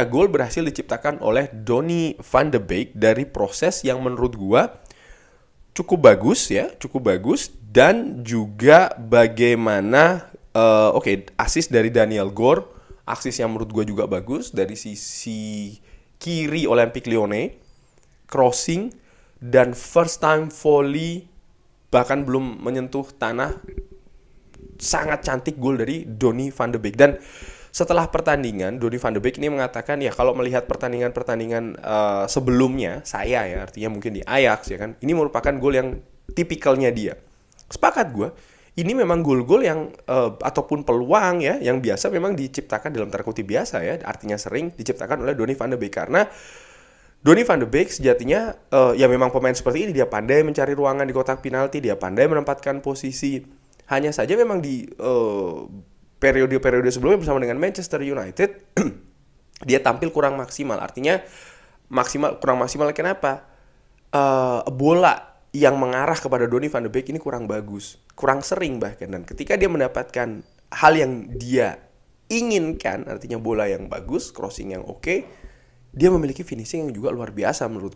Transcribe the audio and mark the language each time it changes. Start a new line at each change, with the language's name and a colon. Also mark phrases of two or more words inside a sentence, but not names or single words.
Indonesian: gol berhasil diciptakan oleh Donny van de Beek dari proses yang menurut gue cukup bagus dan juga bagaimana assist dari Daniel Gore, assist yang menurut gue juga bagus dari sisi kiri Olympique Lyonnais, crossing dan
English: first time volley
Indonesian: bahkan belum menyentuh tanah, sangat cantik gol dari Donny van de Beek. Dan setelah pertandingan Donny van de Beek ini mengatakan ya kalau melihat pertandingan sebelumnya saya ya artinya mungkin di Ajax ya kan ini merupakan gol yang tipikalnya dia. Sepakat gue, ini memang gol-gol yang ataupun peluang ya yang biasa memang diciptakan dalam tanda kutip biasa ya artinya sering diciptakan oleh Donny van de Beek karena Donny van de Beek sejatinya ya memang pemain seperti ini, dia pandai mencari ruangan di kotak penalti, dia pandai menempatkan posisi. Hanya saja memang di periode-periode sebelumnya bersama dengan Manchester United dia tampil kurang maksimal. Artinya kurang maksimal kenapa? Bola yang mengarah kepada Donny van de Beek ini kurang bagus, kurang sering bahkan, dan ketika dia mendapatkan hal yang dia inginkan, artinya bola yang bagus, crossing yang oke, dia memiliki finishing yang juga luar biasa menurutku.